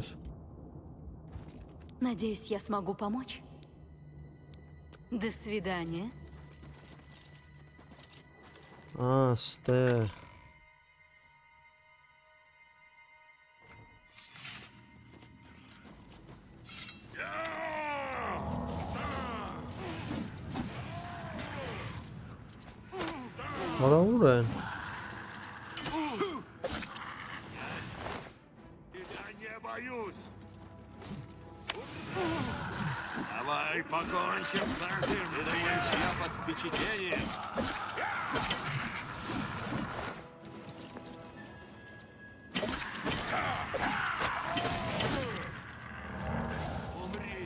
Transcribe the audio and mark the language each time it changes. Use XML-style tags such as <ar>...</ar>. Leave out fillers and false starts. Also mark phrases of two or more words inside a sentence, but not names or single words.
<ru>Надеюсь, я смогу помочь. До свидания.</ru> <hy>Ստեղ։ Արա ուր են։</hy> <ru>Я не боюсь. Давай покончим с этим. Ты думаешь, я под впечатлением? Умри.</ru>